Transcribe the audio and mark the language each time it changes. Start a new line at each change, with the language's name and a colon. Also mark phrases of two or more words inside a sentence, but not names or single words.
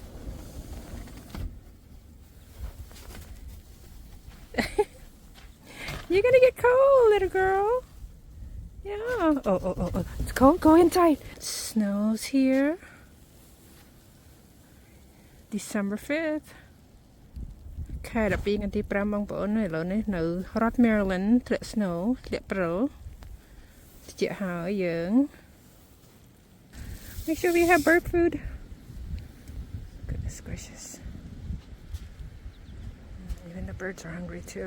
English: You're gonna get cold, little girl. Yeah. Oh. It's cold. Go inside. Snow's here. December 5th.
Khmer: ខែ12ថ្ងៃទី5បងប្អូនឥឡូវនេះនៅរដ្ឋ Maryland ធ្លាក់ snow ធ្លាក់ព្រិលត្រជាក់ហើយយើង
English: Make sure we have bird food. Goodness gracious. Even the birds are hungry too.